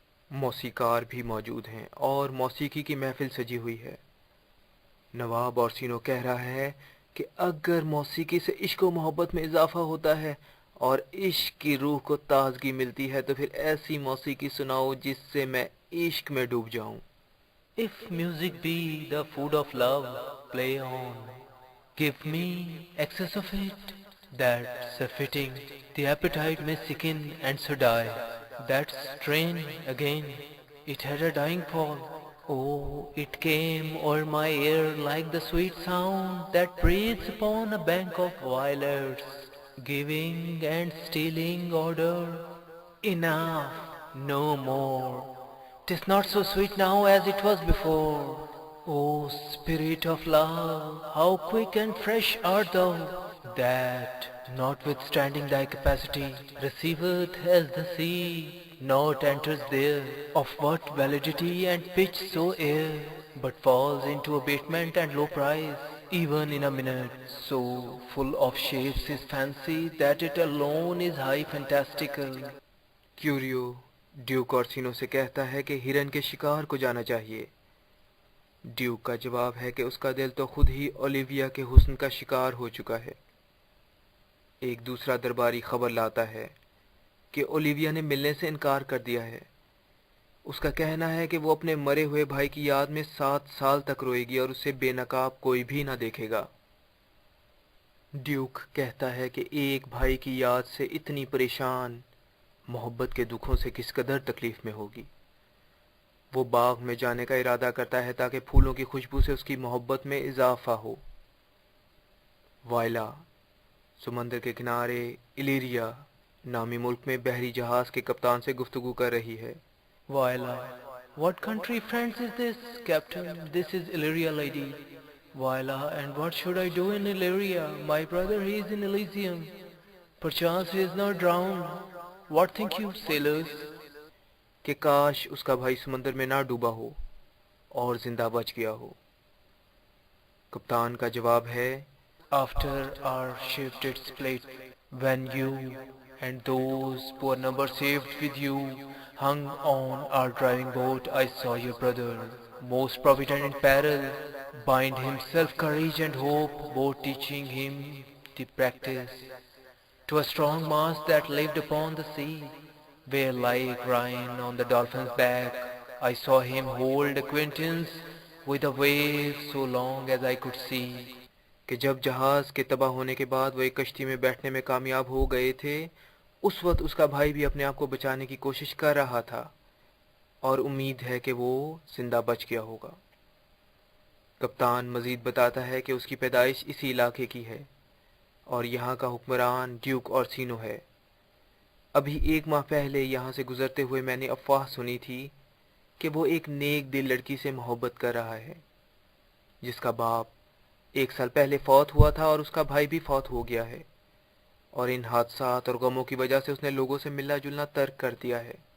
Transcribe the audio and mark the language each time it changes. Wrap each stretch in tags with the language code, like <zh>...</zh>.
<ur>موسیقار بھی موجود ہیں اور موسیقی کی محفل سجی ہوئی ہے. نواب اورسینو کہہ رہا ہے کہ اگر موسیقی سے عشق و محبت میں اضافہ ہوتا ہے اور عشق کی روح کو تازگی ملتی ہے تو پھر ایسی موسیقی سناؤ جس سے میں عشق میں ڈوب جاؤں.</ur> <en>If music be the food of love, play on. Give me excess of it, that's a fitting. The appetite may sicken and so die. That strain again, it had a dying fall. Oh, it came o'er my ear like the sweet sound that breathes upon a bank of violets, giving and stealing order. Enough, no more. 'Tis not so sweet now as it was before. O spirit of love, how quick and fresh art thou, that, notwithstanding thy capacity, receiveth as the sea, not enters there, of what validity and pitch soe'er, but falls into abatement and low price, even in a minute. So full of shapes is fancy that it alone is high fantastical.</en> <ur>کیوریو duke اورسینو سے کہتا ہے کہ ہرن کے شکار کو جانا چاہیے. ڈیوک کا جواب ہے کہ اس کا دل تو خود ہی اولیویا کے حسن کا شکار ہو چکا ہے. ایک دوسرا درباری خبر لاتا ہے کہ اولیویا نے ملنے سے انکار کر دیا ہے. اس کا کہنا ہے کہ وہ اپنے مرے ہوئے بھائی کی یاد میں 7 سال تک روئے گی اور اسے بے نقاب کوئی بھی نہ دیکھے گا. ڈیوک کہتا ہے کہ ایک بھائی کی یاد سے اتنی پریشان محبت کے دکھوں سے کس قدر تکلیف میں ہوگی۔ وہ باغ میں جانے کا ارادہ کرتا ہے تاکہ پھولوں کی خوشبو سے اس کی محبت میں اضافہ ہو۔ وائلا سمندر کے کنارے الیریا نامی ملک میں بحری جہاز کے کپتان سے گفتگو کر رہی ہے۔ وائلا:</ur> <en>What country France is this, Captain? This is Illyria, lady. Viola: And what should I do in Illyria? My brother, he is in Elysium. Perchance he is not drowned. What think you, sailors?</en> <ur>کہ کاش اس کا بھائی سمندر میں نہ ڈوبا ہو اور زندہ بچ گیا ہو۔ کپتان کا جواب ہے:</ur> <en>After our ship did split, when you and those poor numbers saved with you hung on our driving boat, I saw your brother, most provident in peril, bind himself courage and hope, both teaching him the practice to a strong mast that lived upon the sea, where like Rhine on the dolphin's back, I saw him hold acquaintance with the waves so long as I could see.</en> <ur>کہ جب جہاز کے تباہ ہونے کے بعد وہ ایک کشتی میں بیٹھنے میں کامیاب ہو گئے تھے، اس وقت اس کا بھائی بھی اپنے آپ کو بچانے کی کوشش کر رہا تھا اور امید ہے کہ وہ زندہ بچ گیا ہوگا۔ کپتان مزید بتاتا ہے کہ اس کی پیدائش اسی علاقے کی ہے اور یہاں کا حکمران ڈیوک اورسینو ہے۔ ابھی 1 ماہ پہلے یہاں سے گزرتے ہوئے میں نے افواہ سنی تھی کہ وہ ایک نیک دل لڑکی سے محبت کر رہا ہے جس کا باپ 1 سال پہلے فوت ہوا تھا اور اس کا بھائی بھی فوت ہو گیا ہے، اور ان حادثات اور غموں کی وجہ سے اس نے لوگوں سے ملنا جلنا ترک کر دیا ہے۔</ur>